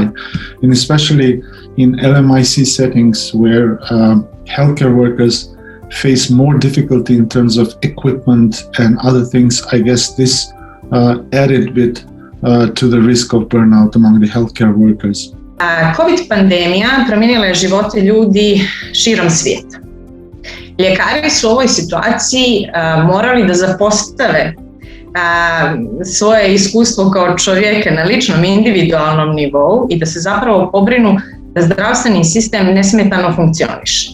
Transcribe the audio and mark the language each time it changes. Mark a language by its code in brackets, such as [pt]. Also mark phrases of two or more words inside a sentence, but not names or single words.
[en] And especially in LMIC settings where healthcare workers face more difficulty in terms of equipment and other things, I guess this added bit to the risk of burnout among the healthcare workers. [bs] COVID pandemija promijenila je živote ljudi širom svijeta. Ljekari su u ovoj situaciji morali da zapostave svoje iskustvo kao čovjeka na ličnom individualnom nivou i da se zapravo pobrinu da zdravstveni sistem nesmetano funkcioniše.